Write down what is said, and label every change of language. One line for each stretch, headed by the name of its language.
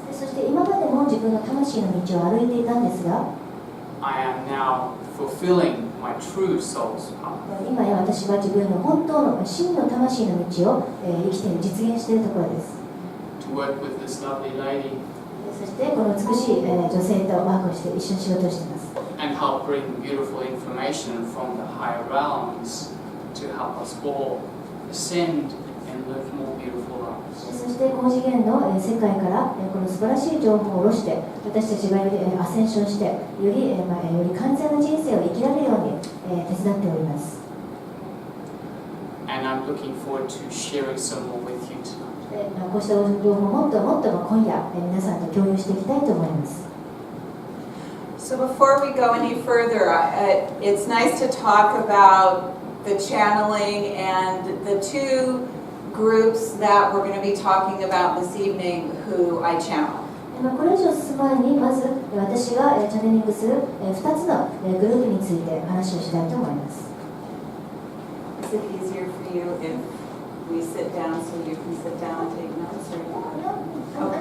Japanese: そして今までも自分の魂の道を歩いていたんですが、
English: I am now fulfilling my true soul's path.
Japanese: 今や私は自分の本当の真の魂の道を生きている、実現しているところです。
English: To work with this lovely lady
Japanese: そしてこの美しい女性とワークをして一緒に仕事をしています。
English: and help bring beautiful information from the higher realms to help us all ascend and live more beautiful lives.
Japanese: そして高次元の世界からこの素晴らしい情報を下ろして、私たちがよりアセンションして、より完全な人生を生きられるように手伝っております。
English: And I'm looking forward to sharing some more with you tonight.
Japanese: こうした情報をもっともっと今夜皆さんと共有していきたいと思います。
English: So before we go any further, it's nice to talk about the channeling and the two groups that we're going to be talking about this evening who I channel.
Japanese: これ以上進む前に、まず私がチャネリングする2つのグループについて話をしたいと思います。
English: Is it easier for you if we sit down so you can sit down and take notes?